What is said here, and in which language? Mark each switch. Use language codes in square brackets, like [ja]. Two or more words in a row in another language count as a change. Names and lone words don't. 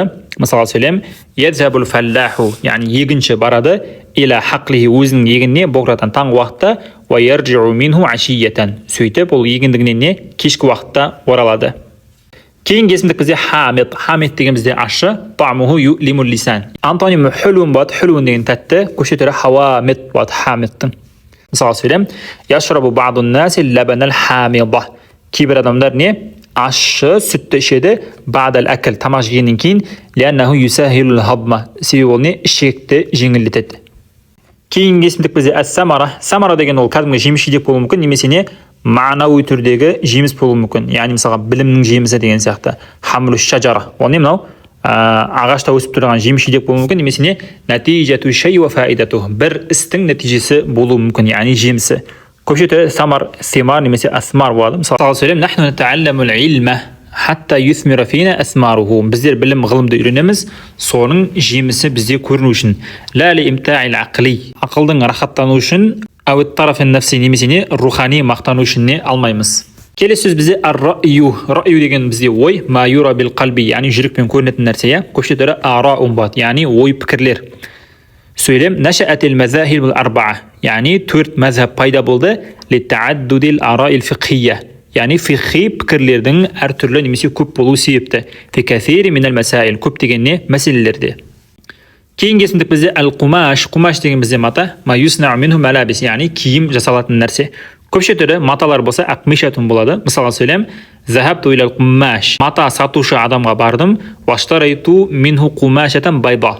[kk] Мысалы сөйлем, [ar] يذهب الفلاح, [kk] яғни егінші барады, [ar] إلى حقله [kk] өзінің егініне букратан таңғы уақытта, [ar] ويرجع منه عشية. [kk] Сөйтіп, ол егіндігінен не? Кешкі уақытта оралады. Кейінгі есімдік бізде хамид. Хамид деген бізде ашы, [ar] طعمه يؤلم اللسان. [kk] Антонимі хүлун болады, хүлун деген тәтті, көше түрі хавамид болады хамидтің. Мысалы сөйлем, [ar] يشرب بعض الناس اللبن الحامض. [kk] Кейбір адамдар не? Ашы сүтті ішеді [ar] بعد الأكل, [kk] тамақ жегеннен кейін, [ar] لأنه يسهل الهضم. [kk] Себебі ол не? Ішекті жеңілдетеді. Кейінгі есімдік бізде әс-самара. Самара деген ол кәдімгі жеміс жидек болуы мүмкін, немесе не? Мағнауи түрдегі жеміс болуы мүмкін. Яғни мысалға білімнің жемісі деген сияқты. [ar] حمل الشجرة. [kk] Ол не мынау? Ағашта өсіп тұрған жеміс жидек болуы мүмкін, немесе не? [ar] نتيجة الشيء وفائدته. [kk] Бір істің нәтижесі болуы мүмкін, яғни жемісі. Көпшеті самар, семар немесе асмар болады. Мысалы сөйлем, [ar] نحن نتعلم العلم حتى يثمر فينا أثماره. [kk] Біздер білім ғылымды үйренеміз, соның жемісі бізде көріну үшін. [ar] لا لإمتاع العقل. [kk] Ақылдың рахаттану үшін, [ar] أو ترفيه النفس [kk] немесе не? Рухани мақтану үшін не алмаймыз. Келесі сөз бізде ар-раю. Раю деген бізде ой, [ar] ما يرى بالقلب, [kk] яғни жүрекпен көрінетін нәрсе. Көпшетері араун болады, яғни ой пікірлер. Сөйлем, [ar] نشأت المذاهب الأربعة, [kk] яғни 4 мазхаб пайда болды, [ar] لتعدد الآراء الفقهية, [kk] яғни фиқхи пікірлердің әртүрлі немесе көп болу себепті. [ar] في كثير من المسائل, [kk] көп деген не? Мәселелерде. Кейінгі есімдік бізде әл-қумаш. Қумаш деген бізде мата, [ar] ما يصنع منه ملابس, [kk] яғни киім жасалатын нәрсе. Көпше түрі маталар болса ақмишатун болады. Мысалға сөйлем, [ar] ذهبت إلى القماش. [kk] Мата сатушы адамға бардым, [ar] واشتريت منه قماشة بيضاء.